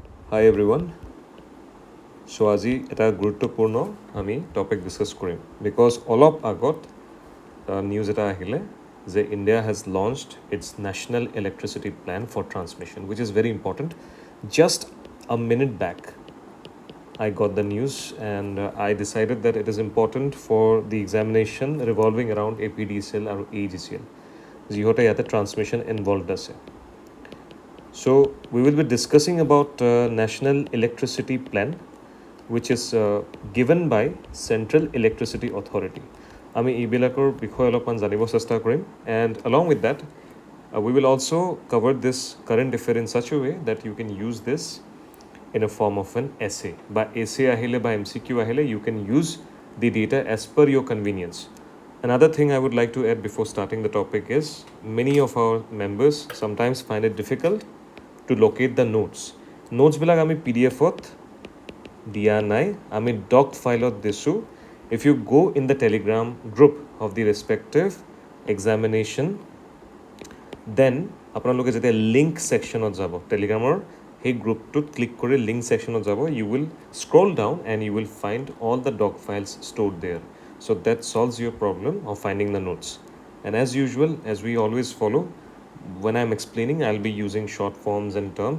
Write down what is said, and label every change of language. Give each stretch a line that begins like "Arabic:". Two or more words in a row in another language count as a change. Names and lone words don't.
English: Hi everyone. So
Assamese: আজি এটা গুৰুত্বপূৰ্ণ আমি
English: topic discuss
Assamese: কৰিম বিকজ অলপ আগত নিউজ এটা আহিলে যে
English: India has launched its National Electricity Plan for transmission which is very important just a minute back I got the news and I decided that it is important for the examination revolving around APDCL or Aegcl
Assamese: যিহতে ইয়াতে ট্ৰান্সমিশ্যন ইনভলভড আছে
English: So we will be discussing about National Electricity Plan, which is given by Central Electricity Authority.
Assamese: আমি এইবিলাকৰ বিষয়ে অলপমান জানিব চেষ্টা কৰিম
English: and along with that we will also cover this current affair in such a way that you can use this in a form of an essay. By essay ahile by MCQ ahile you can use the data as per your convenience. Another thing I would like to add before starting the topic is many of our members sometimes find it difficult to locate the notes.
Assamese: Notes বিলাক আমি PDF ত দিয়া নাই, ami doc file ot desu.
English: If you go in the Telegram group of the respective examination, then
Assamese: আপোনালোকে যেতিয়া link section ot jabo
English: Telegramor hey group to click kore link section ot jabo, you will scroll down and you will find all the doc files stored there. So that solves your problem of finding the notes. And as usual, as we always follow, when I'm explaining, I'll be using short forms and terms.